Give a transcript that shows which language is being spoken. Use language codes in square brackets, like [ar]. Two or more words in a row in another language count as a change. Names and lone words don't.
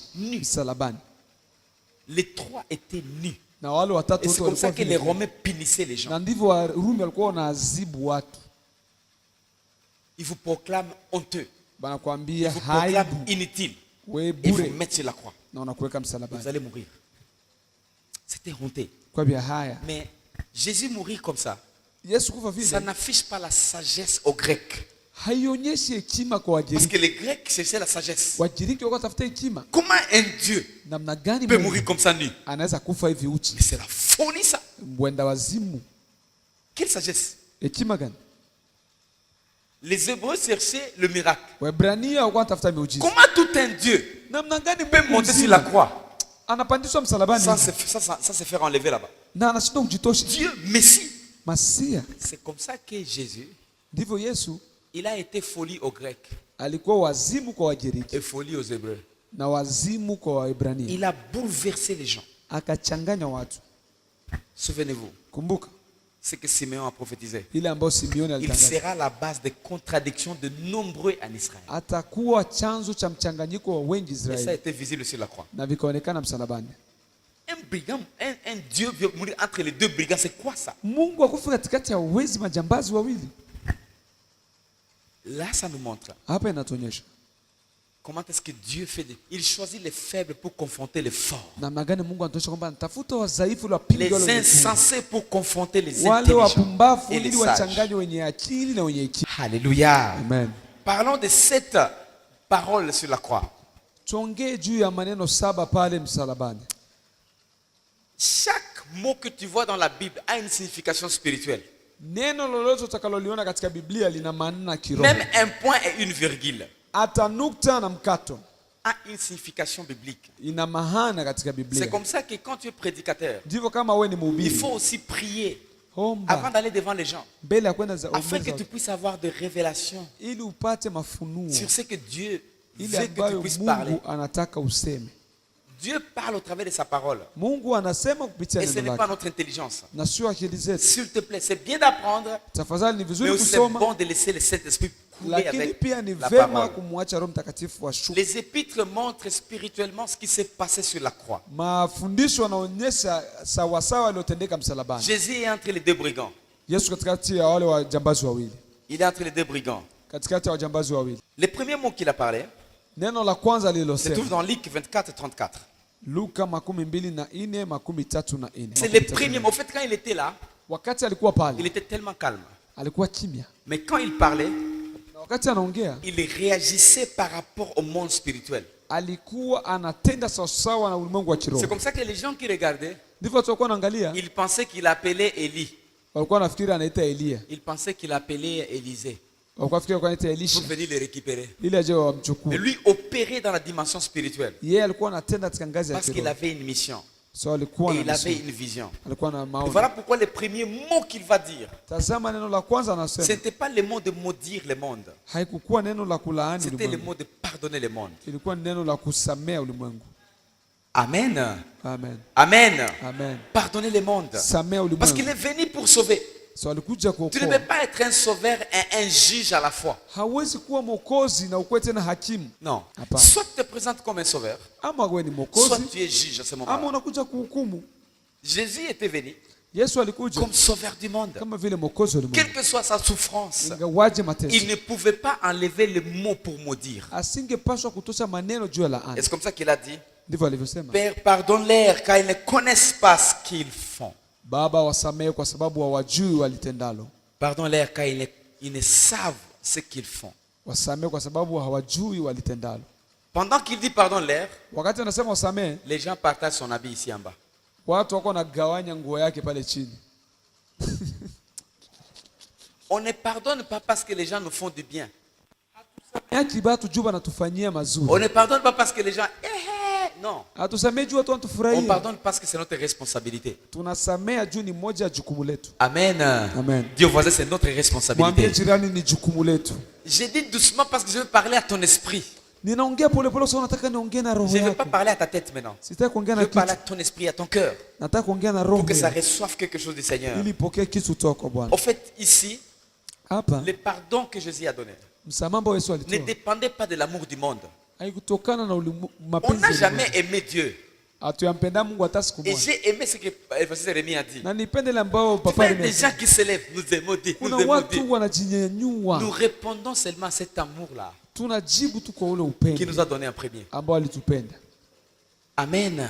[fr] Nu. Les trois étaient nus. Et c'est comme ça que les Romains punissaient les gens. il vous proclame honteux. Il vous [sw] banakwambia [fr] proclame [sw] haibu [fr] inutile. [sw] we [fr] Et vous [sw] bure [fr] mettre sur la croix. [sw] na unakuweka msalabani. [fr] Vous allez mourir. C'était honteux. [sw] Kwa vya haya [fr] Mais Jésus mourir comme ça, [sw] Yesu kufa [fr] ça [sw] vile [fr] n'affiche pas la sagesse aux Grecs. [sw] haionyeshi hekima kwa [fr] Parce [sw] Wagiriki. [fr] que les Grecs cherchaient la sagesse. [sw] Wagiriki wako tafuta hekima. [fr] Comment un Dieu [sw] Namna gani [fr] peut [sw] Mungu [fr] mourir comme ça nu? [sw] anaweza kufa hivi uchi? [fr] Mais c'est la folie ça. [sw] Mwenda wazimu. [fr] Quelle sagesse? [sw] Hekima gani? [fr] Les Hébreux cherchaient le miracle. [sw] Waebrania wako tafuta miujiza. [fr] Comment tout un Dieu [sw] Namna gani [fr] peut [sw] Mungu [fr] monter sur la croix [sw] anapandishwa msalabani [fr] sans se faire enlever là-bas? [sw] na anashinda kujitosha? [fr] Dieu, Messie. [sw] Masia. [fr] C'est comme ça que Jésus, [sw] Ndivyo Yesu [fr] il a été folie aux Grecs [sw] alikuwa wazimu kwa Wagiriki [fr] et folie aux Hébreux. [sw] na wazimu kwa Waebrania. [fr] Il a bouleversé les gens. [sw] Akachanganya watu. [fr] Souvenez-vous, [sw] Kumbuka [fr] ce que Simeon a prophétisé. [sw] ile ambayo Simeoni [fr] Il [sw] alitangaza. [fr] sera la base des contradictions de nombreux en Israël. [sw] Atakuwa chanzo cha mchanganyiko wa wengi [fr] Et ça a [sw] Israeli [fr] été visible sur la croix. [sw] na vikaonekana msalabani. [fr] Un brigand, un Dieu vient mourir entre les deux brigands, c'est quoi ça? [sw] Mungu akufa katikati ya wezi majambazi wawili. [fr] Là, ça nous montre [sw] Hapa inatuonyesha [fr] comment est-ce que Dieu fait. Il choisit les faibles pour confronter les forts. [sw] namna gani Mungu anatuonyesha kwamba anatafuta wadhaifu ili wapinge [fr] Les [sw] wale wenye nguvu. [fr] insensés pour confronter les [sw] Wale [fr] intelligents [sw] wapumbavu [fr] et les [sw] ili [fr] sages. [sw] wachanganye wenye akili na wenye hekima. [fr] Alléluia. Amen. Parlons de cette parole sur la croix. [sw] Tuongee juu ya maneno 7 pale msalabani. [fr] Chaque mot que tu vois dans la Bible a une signification spirituelle. [sw] Neno lolote utakaloliona katika Biblia lina maana kiroho. [fr] Même un point et une virgule [sw] Hata nukta na mkato [fr] a une signification biblique. [sw] ina maana katika Biblia. [fr] C'est comme ça que quand tu es prédicateur, [sw] Ndivyo kama wewe ni [fr] il [sw] mhubiri, [fr] faut aussi prier [sw] omba [fr] avant d'aller devant les gens, [sw] mbele ya kwenda za [fr] afin que [sw] umbeza [fr] tu puisses avoir des révélations [sw] ili upate mafunuo [fr] sur ce que Dieu [sw] ile [fr] veut que tu [sw] ambayo [fr] puisses parler. [sw] Mungu anataka useme. [fr] Dieu parle au travers de sa parole. [sw] Mungu anasema kupitia [fr] Et ce [sw] neno [fr] n'est pas [sw] lake [fr] notre intelligence. [sw] na sio akili zetu. [fr] S'il te plaît, c'est bien d'apprendre, [sw] Tafadhali ni [fr] mais [sw] vizuri [fr] aussi c'est [sw] kusoma, [fr] bon de laisser le Saint-Esprit couler [sw] lakini [fr] avec [sw] pia ni [fr] la [sw] vema [fr] parole. [sw] kumwacha Roho Mtakatifu washuke. [fr] Les épîtres montrent spirituellement ce qui s'est passé sur la croix. [sw] Mafundisho yanaonyesha sawasawa yaliyotendeka msalabani. [fr] Jésus est entre les deux brigands. [sw] Yesu katikati ya wale wajambazi wawili, [fr] Il est entre les deux brigands. [sw] katikati ya wajambazi wawili. [fr] Les premiers mots qu'il a parlé [sw] Neno la kwanza [fr] se trouve [sw] lililosema [fr] dans Luc 24-34. [sw] Luka 24:34. [fr] C'est les premiers mots. En fait, quand il était là, [sw] Wakati alikuwa [fr] il [sw] pale [fr] était tellement calme. [sw] alikuwa kimya, [fr] Mais quand il parlait, [sw] na wakati anaongea [fr] il réagissait par rapport au monde spirituel. [sw] alikuwa anatenda sawasawa na ulimwengu wa [fr] C'est [sw] kiroho. [fr] comme ça que les gens qui regardaient, [sw] Ndivyo watu walikuwa wanaangalia, [fr] ils pensaient qu'il appelait Élie. [sw] walikuwa wanafikiri anaita Elia, [fr] Ils pensaient qu'il appelait Élisée [sw] walikuwa wanafikiri anaita [fr] pour [sw] Elisha [fr] venir le récupérer. [sw] ili aje [fr] Mais [sw] wamchukue. [fr] lui opérait dans la dimension spirituelle [sw] Yeye alikuwa anatenda katika ngazi ya [fr] parce qu'il [sw] kiroho, [fr] avait une mission [sw] so alikuwa [fr] et [sw] na [fr] il avait [sw] mission, [fr] une vision. [sw] alikuwa na [fr] Et [sw] maono. [fr] voilà pourquoi les premiers mots qu'il va dire, [sw] Tazama neno la kwanza [fr] ce [sw] anasema, [fr] n'était pas le mot de maudire le monde, [sw] haikukuwa neno la kulaani [fr] c'était le [sw] ulimwengu, [fr] mot de pardonner le monde. [sw] ilikuwa ni neno la kusamea ulimwengu. Amen. Amen, Amen. amen. [fr] Pardonner le monde. [sw] Samea [fr] Parce qu'il [sw] ulimwengu. [fr] est venu pour sauver. [sw] So alikuja [fr] Tu ne peux [sw] kuokoa. [fr] pas être un sauveur et un juge à la fois. [sw] Hawezi kuwa mwokozi na ukuwe tena hakimu. [fr] Non. [sw] Hapana. [fr] Soit tu te présentes comme un sauveur, [sw] Ama wewe ni [fr] soit [sw] mwokozi [fr] tu es juge à ce [sw] ama [fr] moment-là. [sw] unakuja kuhukumu. [fr] Jésus était venu [sw] Yesu alikuja [fr] comme sauveur du monde. [sw] kama vile mwokozi wa [fr] Quelle [sw] ulimwengu. [fr] que soit sa souffrance, [sw] Ingawaje [fr] il [sw] mateso, [fr] ne pouvait pas enlever le mot pour maudire. [sw] asingepaswa kutosha maneno juu ya laana. [fr] Et c'est comme ça qu'il a dit, [sw] Ndivyo alivyosema, [fr] Père, pardonne-leur car ils ne connaissent pas ce qu'ils font. [sw] Baba wasamehe kwa sababu hawajui walitendalo. [fr] Pardonne-leur car ils ne savent ce qu'ils font. [sw] Wasamehe kwa sababu hawajui walitendalo. [fr] Pendant qu'il dit pardonne-leur, [sw] Wakati anasema wasamehe, [fr] les gens partagent son habit ici en bas. [sw] watu wako wanagawanya nguo yake pale chini. [fr] On ne pardonne pas parce que les gens nous font du bien. [sw] Yaki batu juu banatufanyia [fr] On [sw] mazuri. [fr] ne pardonne pas parce que les gens... Non. [sw] Hatusamehe juu watu [fr] On [sw] wanatufurahia. [fr] pardonne parce que c'est notre responsabilité. [sw] Tunasamea juu ni moja ya jukumu letu. Amen. Amen. [fr] Dieu voisin, c'est notre [sw] Mwambie [fr] responsabilité. [sw] jirani ni jukumu letu. [fr] J'ai dit doucement parce que je veux parler à ton esprit. [sw] Ninaongea pole pole sababu nataka niongee na roho [fr] Je ne veux pas [sw] yako. [fr] parler à ta tête maintenant. [sw] Sitaki kuongea [fr] Je [sw] na [fr] veux parler à [sw] kitu. [fr] ton esprit, à ton cœur. [sw] Nataka kuongea na roho [fr] Pour que ça [sw] yako. [fr] reçoive quelque chose du Seigneur. [sw] Ili ipokee kitu kutoka kwa Bwana. [fr] Au fait, ici, [sw] Hapa [fr] le pardon que Jésus a donné [sw] msamaha Yesu [fr] ne [sw] alitoa [fr] dépendait pas de l'amour du monde. [sw] haikutokana na [fr] On [sw] mapenzi [fr] n'a [sw] ya [fr] jamais [sw] ulimwengu. [fr] aimé Dieu Et j'ai aimé ce que l'évangile Rémi a dit. Des gens qui se lèvent, nous aimons Dieu, nous répondons seulement à cet amour-là qui nous a donné un premier. Amen.